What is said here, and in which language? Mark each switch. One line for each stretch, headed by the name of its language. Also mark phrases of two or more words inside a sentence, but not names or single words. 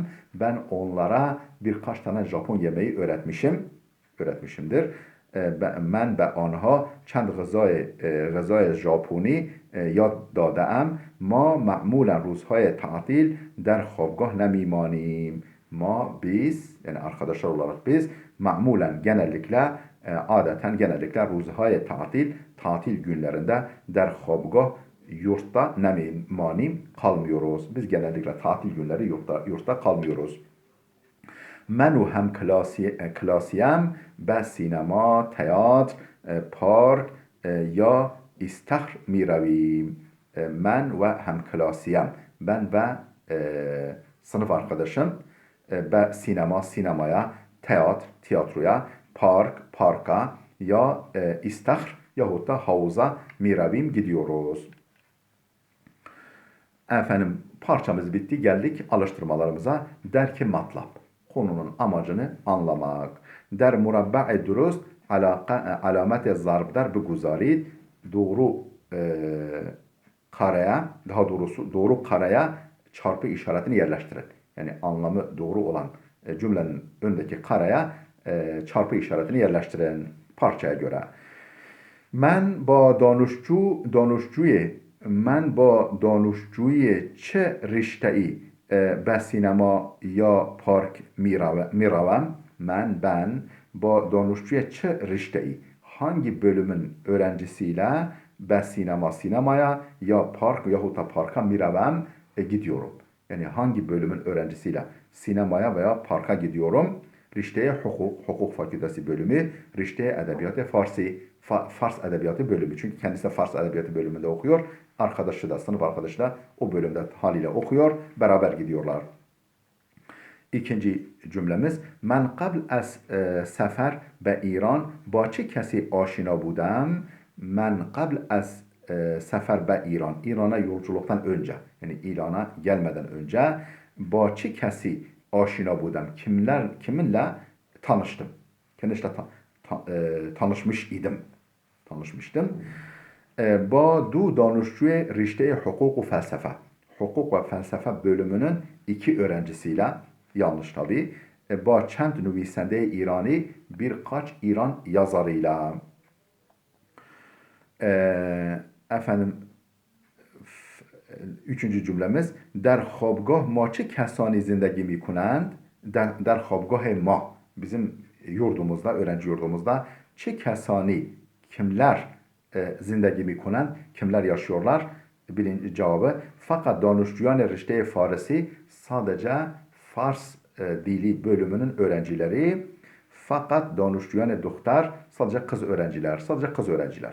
Turkish: Ben onlara birkaç tane Japon yemeği öğretmişimdir.
Persian: من به آنها چند غذای ژاپنی یاد داده‌ام. ما معمولا روزهای تعطیل در خوابگاه نمیمانیم.
Turkish: Biz yani arkadaşlar olarak biz genellikle روزهای tatil günlerinde
Persian: در خوابگاه
Turkish: yurtta nemimanim kalmıyoruz. Biz genellikle tatil günleri yurtta kalmıyoruz.
Persian: من و هم کلاسیم به سینما، تئاتر، پارک یا استخر می رویم. من و هم کلاسیم،
Turkish: ben ve sınıf arkadaşım به sinemaya, tiyatroya, parka ya istahr yahut da havuza
Persian: می رویم
Turkish: gidiyoruz. Efendim parçamız bitti, geldik alıştırmalarımıza.
Persian: درک مطلب,
Turkish: konunun amacını anlamak.
Persian: در مربع درست علامت ضربدر بگذارید.
Turkish: Doğru kareye çarpı işaretini yerleştirin. Yani anlamı doğru olan cümlenin öndeki kareye çarpı işaretini yerleştirin parçaya göre.
Persian: من با دانشجوی چه رشته‌ای به سینما یا پارک میروم.
Turkish: Ben
Persian: با دانشجوی چه رشته‌ای
Turkish: hangi bölümün öğrencisiyle به sinemaya ya park yahut da parka miravem gidiyorum. Yani hangi bölümün öğrencisiyle sinemaya veya parka gidiyorum. Rişteye hukuk fakültesi bölümü, rişteye edebiyatı Fars edebiyatı bölümü. Çünkü kendisi de Fars edebiyatı bölümünde okuyor. Sınıf arkadaşı da o bölümde haliyle okuyor. Beraber gidiyorlar. İkinci cümlemiz
Persian: من قبل از سفر به ایران با چه کسی آشنا بودم. من قبل از sefer به ایران,
Turkish: İran'a yolculuktan önce, yani İran'a gelmeden önce
Persian: با چه کسی آشنا بودم,
Turkish: kiminle tanıştım. Kendisiyle tanışmıştım.
Persian: با دو دانشجوی رشته حقوق و felsefe.
Turkish: Hukuk ve felsefe bölümünün iki öğrencisiyle, yanlış tabi.
Persian: با چند نویسنده ایرانی,
Turkish: birkaç İran yazarıyla. Efendim üçüncü cümlemiz
Persian: در خوابگاه ما چه کسانی زندگی میکنند. در خوابگاه ما,
Turkish: bizim yurdumuzda, öğrenci yurdumuzda
Persian: چه کسانی,
Turkish: kimler
Persian: زندگی میکنند,
Turkish: kimler yaşıyorlar? Birinci cevabı fakat
Persian: دانشجویان رشته فارسی,
Turkish: sadece Fars dili bölümünün öğrencileri, fakat
Persian: دانشجویان دختر,
Turkish: sadece kız öğrenciler.